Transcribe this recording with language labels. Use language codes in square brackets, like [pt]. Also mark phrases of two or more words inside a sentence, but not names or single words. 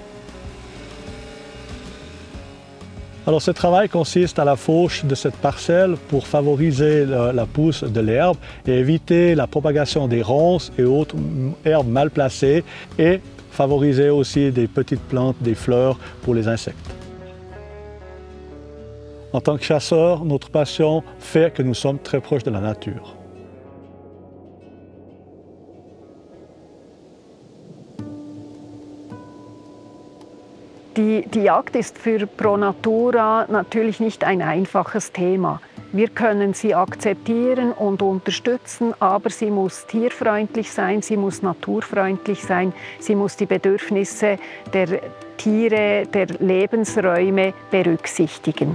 [fr] Alors ce travail consiste à la fauche de cette parcelle pour favoriser la pousse de l'herbe et éviter la propagation des ronces et autres herbes mal placées et favoriser aussi des petites plantes, des fleurs pour les insectes. En tant que chasseurs, notre passion fait que nous sommes très proches de la nature. [de] Die Jagd ist für Pro Natura natürlich nicht ein einfaches Thema. Wir können sie akzeptieren und unterstützen, aber sie muss tierfreundlich sein, sie muss naturfreundlich sein, sie muss die Bedürfnisse der Tiere, der Lebensräume berücksichtigen.